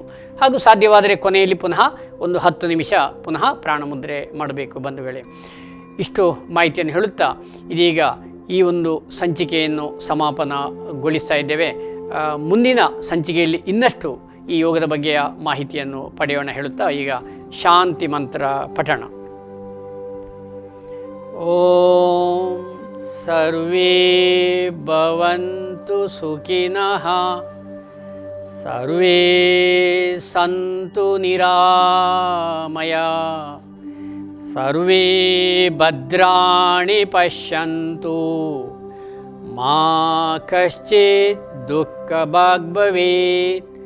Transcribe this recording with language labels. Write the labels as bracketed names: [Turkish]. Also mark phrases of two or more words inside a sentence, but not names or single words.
[Kannada] ಹಾಗೂ ಸಾಧ್ಯವಾದರೆ ಕೊನೆಯಲ್ಲಿ ಪುನಃ ಒಂದು 10 ನಿಮಿಷ ಪುನಃ ಪ್ರಾಣಮುದ್ರೆ ಮಾಡಬೇಕು ಬಂಧುಗಳೇ. ಇಷ್ಟು ಮಾಹಿತಿಯನ್ನು ಹೇಳುತ್ತಾ ಇದೀಗ ಈ ಒಂದು ಸಂಚಿಕೆಯನ್ನು ಸಮಾಪನಗೊಳಿಸ್ತಾ ಇದ್ದೇವೆ. ಮುಂದಿನ ಸಂಚಿಕೆಯಲ್ಲಿ ಇನ್ನಷ್ಟು ಈ ಯೋಗದ ಬಗ್ಗೆಯ ಮಾಹಿತಿಯನ್ನು ಪಡೆಯೋಣ ಹೇಳುತ್ತಾ ಈಗ ಶಾಂತಿ ಮಂತ್ರ ಪಠಣ. [Sanskrit] ಓಂ ಸರ್ವೇ ಭವಂತು ಸುಖಿನಃ, ಸರ್ವೇ ಸಂತು ನಿರಾಮಯ, ಸರ್ವೇ ಭದ್ರಾಣಿ ಪಶ್ಯಂತು, ಮಾ ಕಶ್ಚಿತ್ ದುಃಖಭಾಗ್ ಭವೇತ್.